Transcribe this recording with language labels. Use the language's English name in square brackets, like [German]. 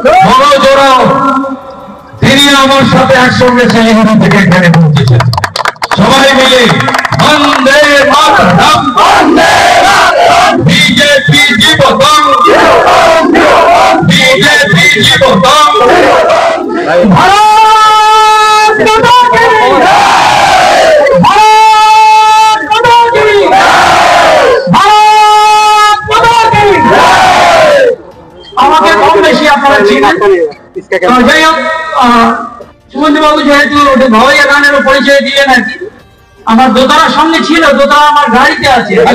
[Bangla] বড় জোড়াও তিনি আমার সাথে একসঙ্গে শিলিগুড়ি থেকে এখানে পৌঁছেছেন। সবাই মিলে বন্দে মাতরম, বিজেপি জীবতম, বিজেপি জীবতম, [Hindi] भारत माता की जय, भारत माता की जय, भारत माता की जय। [Bangla] আমাকে কম বেশি আপনারা চিনেন। যাই হোক, সুমন্ত বাবু যেহেতু ভাওয়াইয়া গানের পরিচয় দিলেন আর কি, আমার দোতারার সঙ্গে ছিল, দোতারা আমার গাড়িতে আছে।